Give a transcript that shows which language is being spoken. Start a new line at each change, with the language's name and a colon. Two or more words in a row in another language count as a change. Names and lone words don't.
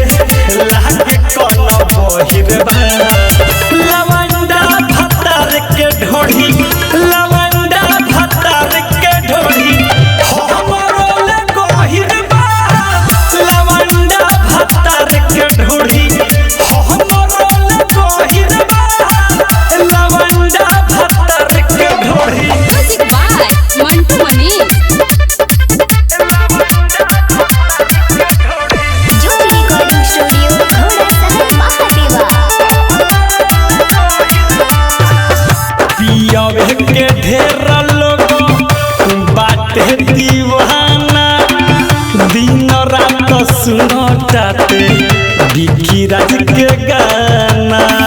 Bhojpuri: लागे कन बहिरबा लवंडा भतार के ढोढ़ी लवंडा भतार के ढोढ़ी हमरो ले गहिरबा लवंडा भतार के ढोढ़ी हमरो ले गहिरबा लवंडा भतार के ढोढ़ी
English: Music by Mantu Mani. Jyoti Recording Studio, Ghoda Sahar, Mahadeva.
Bhojpuri: पियावे के ढेर लोग बाटे दीवाना दिन रात सुनताते बिकी राज के गाना